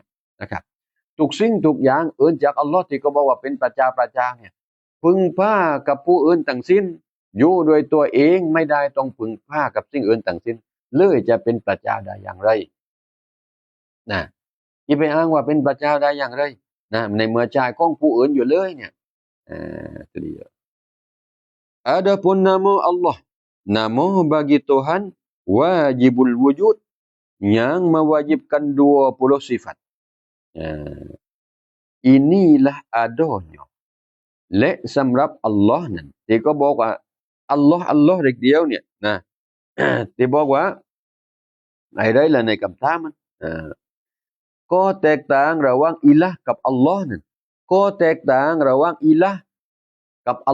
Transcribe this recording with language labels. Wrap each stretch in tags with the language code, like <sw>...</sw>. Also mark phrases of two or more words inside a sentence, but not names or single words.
<th>นะครับทุกสิ่งทุกอย่างเอื่นจากอัลลอฮ์ที่เขาบอกว่าเป็นพระเจ้าเนี่ยพึ่งพากับ ผู้อื่นทั้งสิ้นอยู่โดยตัวเองไม่ได้ต้องพึ่งพากับสิ่งอื่นทั้งสิ้นเลยจะเป็นพระเจ้าได้อย่างไรนะที่ไปอ้างว่าเป็นพระเจ้าได้อย่างไรนะในเมื่อใจของผู้อื่นอยู่เลยเนี่ย</th> <ms>itu dia adapun nama Allah nama bagi Tuhan wajibul wujud yang mewajibkan 20 sifat inilah adanya</ms> <th>และสำหรับอัลลอฮ์นั้นที่ก็บอกว่าอัลลอฮ์เด็กเดียวเนี่ยนะที่บอกว่าอะไรล่ะในคำถามมันก็แตกต่างระหว่างอิละห์กับอัลลอฮ์นั้นก็แตกต่างระหว่างอิละห์กับอั</th>